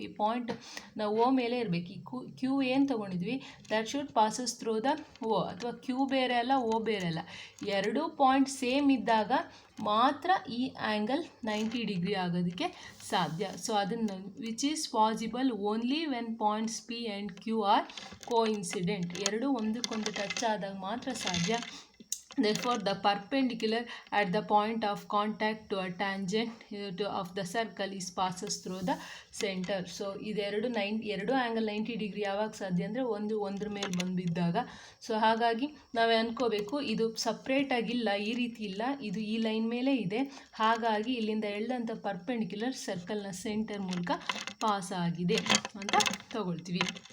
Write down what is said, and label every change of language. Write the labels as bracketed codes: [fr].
[kn] ಈ ಪಾಯಿಂಟ್ ನಾವು ಓ ಮೇಲೆ ಇರಬೇಕು. ಈ ಕ್ಯೂ ಏನು ತೊಗೊಂಡಿದ್ವಿ [en] that should passes through the O, [kn] ಅಥವಾ ಕ್ಯೂ ಬೇರೆ ಅಲ್ಲ ಓ ಬೇರೆ ಅಲ್ಲ, ಎರಡೂ ಪಾಯಿಂಟ್ ಸೇಮ್ ಇದ್ದಾಗ ಮಾತ್ರ ಈ ಆ್ಯಂಗಲ್ 90 ಡಿಗ್ರಿ ಆಗೋದಕ್ಕೆ ಸಾಧ್ಯ. ಸೊ ಅದನ್ನು [en] Which is possible only when points P and Q are coincident. [kn] ಎರಡೂ ಒಂದಕ್ಕೊಂದು ಟಚ್ ಆದಾಗ ಮಾತ್ರ ಸಾಧ್ಯ. [en] Therefore, the perpendicular at the point of contact to a tangent of the circle is passes through the center. [kn] So, ಇದೆರಡು angle 90 degree ಯಾವಾಗ ಸಾಧ್ಯ ಅಂದರೆ ಒಂದ್ರ ಮೇಲೆ ಬಂದಿದ್ದಾಗ. ಸೊ ಹಾಗಾಗಿ ನಾವೇ ಅನ್ಕೋಬೇಕು ಇದು ಸಪ್ರೇಟಾಗಿಲ್ಲ, ಈ ರೀತಿ ಇಲ್ಲ, ಇದು ಈ ಲೈನ್ ಮೇಲೆ ಇದೆ. ಹಾಗಾಗಿ ಇಲ್ಲಿಂದ ಎಳ್ದಂಥ ಪರ್ಪೆಂಡಿಕ್ಯುಲರ್ ಸರ್ಕಲ್ನ ಸೆಂಟರ್ ಮೂಲಕ ಪಾಸ್ ಆಗಿದೆ ಅಂತ ತಗೊಳ್ತೀವಿ.